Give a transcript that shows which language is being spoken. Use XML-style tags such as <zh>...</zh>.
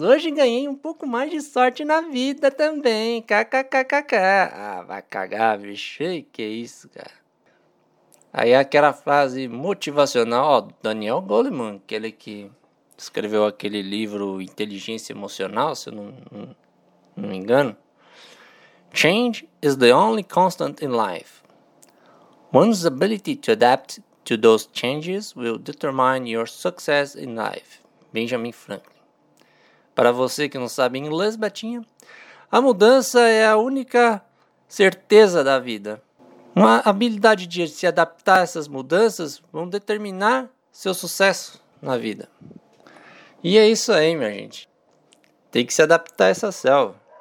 <pt>Hoje ganhei um pouco mais de sorte na vida também. KKKKK. Ah, vai cagar, bicho. Ei, que isso, cara. Aí aquela frase motivacional do Daniel Goleman, aquele que escreveu aquele livro Inteligência Emocional, se eu não me engano.</pt> <en>Change is the only constant in life. One's ability to adapt to those changes will determine your success in life. Benjamin Franklin.</en> <pt>Para você que não sabe inglês, Betinha, a mudança é a única certeza da vida. Uma habilidade de se adaptar a essas mudanças vão determinar seu sucesso na vida. E é isso aí, minha gente. Tem que se adaptar a essa selva.</pt>